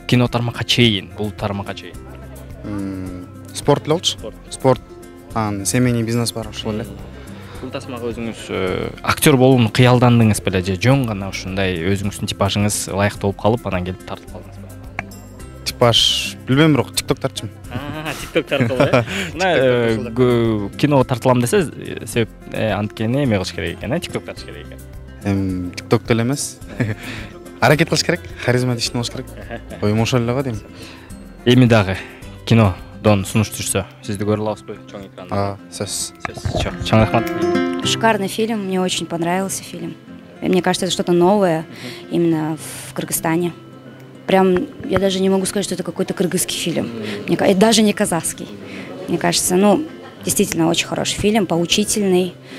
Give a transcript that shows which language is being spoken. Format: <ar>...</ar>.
<ky>Кино тармакка чейин, бул тармакка чейин. Спорт эле болчу. Спорт, семейный бизнес бар ошол эле. Бул тасмага өзүңүз актер болууну кыялдандыңыз беле же жөн гана ушундай өзүңүздүн типажыңыз ылайыктуу болуп калып, анан келип тартып калдыңыз беле? Типаж билбейм, бирок тикток тартчумун. Тикток тартылды. Мына кино тартылам десе, себеп анткени эме кылыш керек экен, тикток тартыш керек экен. Тикток деле эмес. Аракет кылыш керек, харизма ишин болуш керек. Оюм ошол эле го дейм. Эми дагы кинодон сунуш түшсө, сизди көрө алабызбы чоң экранда? Сөз. Чоң рахмат.</ky> <ru>Шикарный фильм, мне очень понравился фильм. Мне кажется, это что-то новое именно в Кыргызстане. Прям, я даже не могу сказать, что это какой-то кыргызский фильм. И даже не казахский. Мне кажется, действительно очень хороший фильм, поучительный.</ru>